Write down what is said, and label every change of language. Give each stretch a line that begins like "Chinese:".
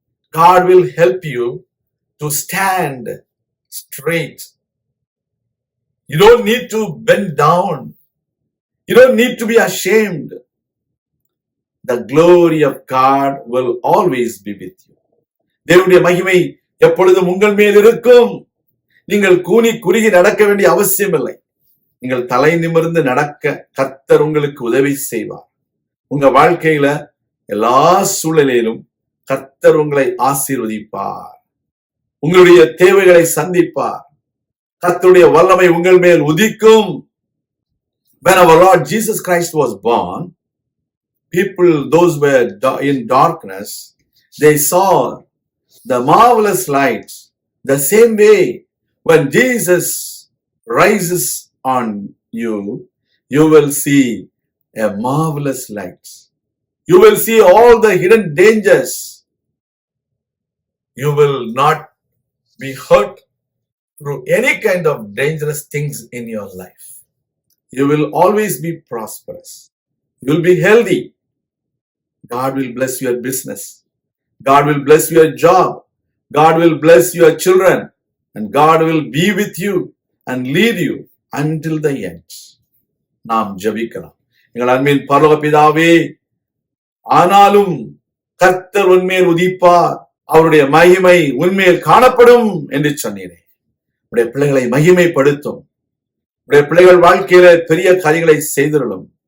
English: God will help you to stand straight. You don't need to bend down. You don't need to be ashamed. The glory of God will always be with you.
Tamil: தேவனுடைய மகிமை எப்பொழுதும் உங்கள் மேல் இருக்கும். நீங்கள் கூனி குறுகி நடக்க வேண்டிய அவசியம் இல்லை. நீங்கள் தலை நிமிர்ந்து நடக்க கர்த்தர் உங்களுக்கு உதவி செய்வார். உங்க வாழ்க்கையில எல்லா சூழலிலும் கர்த்தர் உங்களை ஆசீர்வதிப்பார். உங்களுடைய தேவைகளை சந்திப்பார். கர்த்தருடைய வல்லமை உங்கள் மேல் உதிக்கும்.
English: When our Lord Jesus Christ was born, people, those were in darkness, they saw the marvelous lights. The same way, when Jesus rises on you, you will see a marvelous light. You will see all the hidden dangers. You will not be hurt through any kind of dangerous things in your life. You will always be prosperous. You will be healthy. God will bless your business. God will bless your job. God will bless your children. And God will be with you and lead you until the end.
Tamil: நாம் ஜெபிக்கலாம். எங்கள் அன்பின் பரலோக பிதாவே, ஆனாலும் கர்த்தர் உன்மேல் உதிப்பார், அவருடைய மகிமை உன்மேல் காணப்படும் என்று சொன்னீரே. உடைய பிள்ளைகளை மகிமைப்படுத்தும். உடைய பிள்ளைகள் வாழ்க்கையில பெரிய காரியங்களை செய்திருளும்.